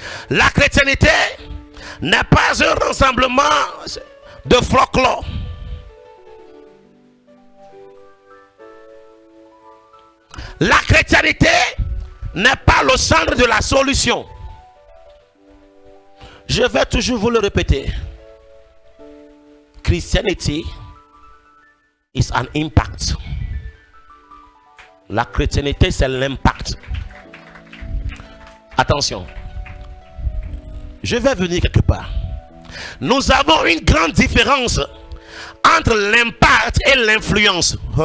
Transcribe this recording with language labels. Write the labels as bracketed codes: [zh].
[fr] La chrétienté n'est pas un rassemblement de folklore. La chrétienté n'est pas le centre de la solution. Je vais toujours vous le répéter. [en] Christianity is an impact. [fr] La chrétienté, c'est l'impact. Attention. Je vais venir quelque part. Nous avons une grande différence entre l'impact et l'influence.